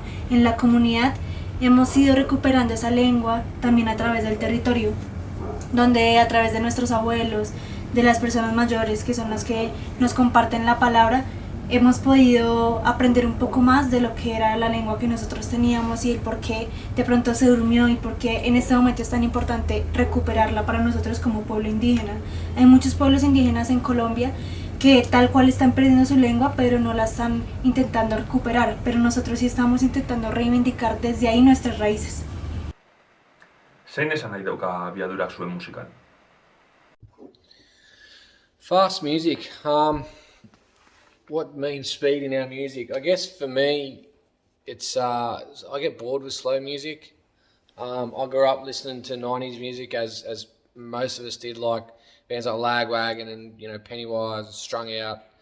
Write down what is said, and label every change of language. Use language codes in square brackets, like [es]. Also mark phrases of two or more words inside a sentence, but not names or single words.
[es] en la comunidad, hemos ido recuperando esa lengua también a través del territorio, donde a través de nuestros abuelos, de las personas mayores que son las que nos comparten la palabra, hemos podido aprender un poco más de lo que era la lengua que nosotros teníamos y el por qué de pronto se durmió y por qué en este momento es tan importante recuperarla para nosotros como pueblo indígena. Hay muchos pueblos indígenas en Colombia que tal cual están perdiendo su lengua, pero no la están intentando recuperar, pero nosotros sí estamos intentando reivindicar desde ahí nuestras raíces. [eu] Zein esan nahi dauka abiadurak zuen musikan? [en] Fast music. What means speed in our music? I guess for me, it's I get bored with slow music. I grew up listening to 90s music as most of us did, like bands like Lagwagon and Pennywise, Strung Out.